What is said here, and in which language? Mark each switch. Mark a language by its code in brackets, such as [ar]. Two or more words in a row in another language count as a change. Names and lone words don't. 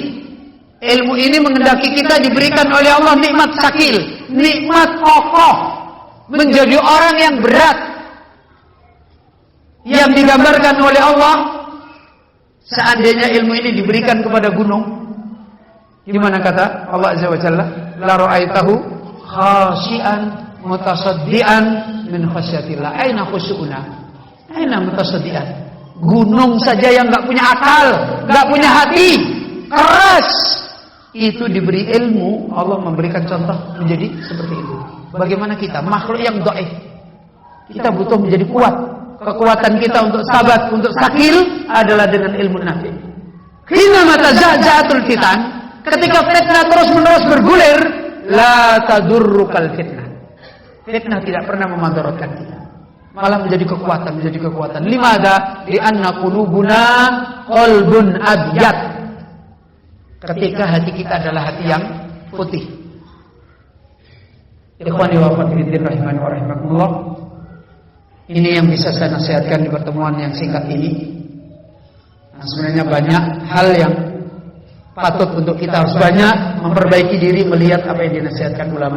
[id] Ilmu ini mengendaki kita diberikan oleh Allah nikmat sakil, nikmat kokoh, menjadi orang yang berat. Yang digambarkan oleh Allah, seandainya ilmu ini diberikan kepada gunung, gimana kata Allah [ar] عز وجل? لرأيته خاشعا متصدعا من خشية الله. أين خشوعنا؟ أين متصدعا? [id] Gunung saja yang enggak punya akal, enggak punya hati, keras. Itu diberi ilmu, Allah memberikan contoh menjadi seperti itu. Bagaimana kita, makhluk yang dhaif. Kita butuh menjadi kuat. Kekuatan kita untuk sabat, untuk sakil adalah dengan ilmu nafi. [ar] حينما تزعزعت الفتن, [id] ketika fitnah terus-menerus bergulir, [ar] لا تضرك الفتنة. [id] Fitnah tidak pernah memandaratkan kita. Malah menjadi kekuatan. [ar] لماذا? لأن قلوبنا قلب أبيض. [id] Ketika hati kita adalah hati yang putih. [ar] إخواني وأخواتي في الله رحمني ورحمكم الله. [id] Ini yang bisa saya nasihatkan di pertemuan yang singkat ini. Nah, sebenarnya banyak hal yang patut untuk kita harus banyak memperbaiki diri melihat apa yang dinasihatkan ulama.